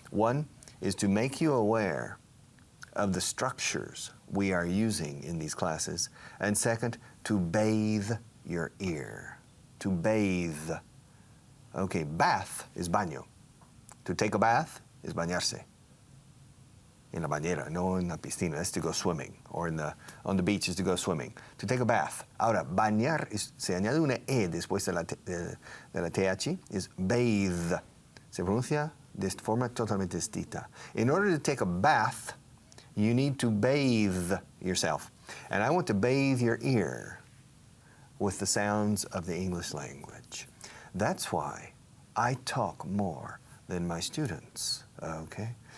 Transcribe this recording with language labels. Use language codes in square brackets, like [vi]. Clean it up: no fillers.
[en] One is to make you aware of the structures we are using in these classes, and second, to bathe your ear. To bathe. Okay, bath is baño. To take a bath is bañarse. In [es] la bañera, no en la piscina. [en] That's to go swimming. Or on the beach is to go swimming. To take a bath. [es] Ahora, bañar, se añade una E después de la TH, [en] is bathe. [es] Se pronuncia de forma totalmente distinta. [en] In order to take a bath, you need to bathe yourself. And I want to bathe your ear with the sounds of the English language. That's why I talk more than my students, okay?